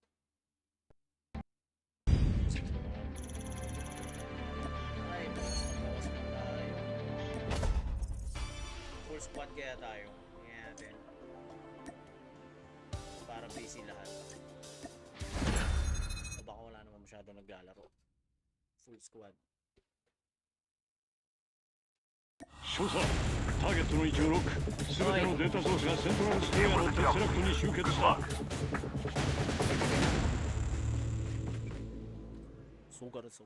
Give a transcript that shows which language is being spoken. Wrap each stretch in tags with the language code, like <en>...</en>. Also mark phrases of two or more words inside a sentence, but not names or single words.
<tl>Ay, bawas na tayo.</tl> <en>Full squad</en> <tl>kaya tayo. Tingnan natin. Para busy lahat. Masyado naglalaro.</tl> <en>Full squad.</en> <ja>少佐、ターゲットの位置をロック。すべてのデータソースがセントラルスクエアのテスラクトに集結した。</ja> <tl>Sugar.</tl>